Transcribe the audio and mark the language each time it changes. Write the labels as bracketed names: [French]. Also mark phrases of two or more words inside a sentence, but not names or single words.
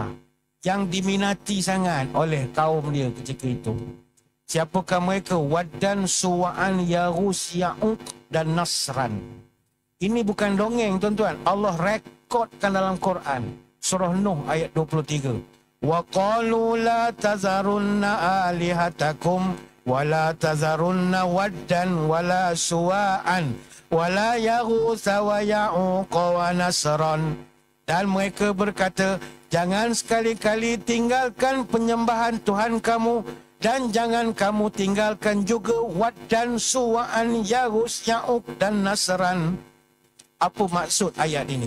[Malay] Yang diminati sangat oleh kaum dia ketika itu. Siapakah mereka? Waddan, Suwa'an, Yarus, Ya'uq dan Nasran. Ini bukan dongeng tuan-tuan. Allah rekodkan dalam Quran. Surah Nuh ayat 23. [Arabic] وقالوا لا تذرن آلهتكم ولا تذرن ودا ولا سواعا ولا يغوث ويعوق ونسرا. [Malay] Dan mereka berkata, jangan sekali-kali tinggalkan penyembahan Tuhan kamu, dan jangan kamu tinggalkan juga Waddan, Suwa'an, Yarus, Ya'uq dan Nasran. Apa maksud ayat ini?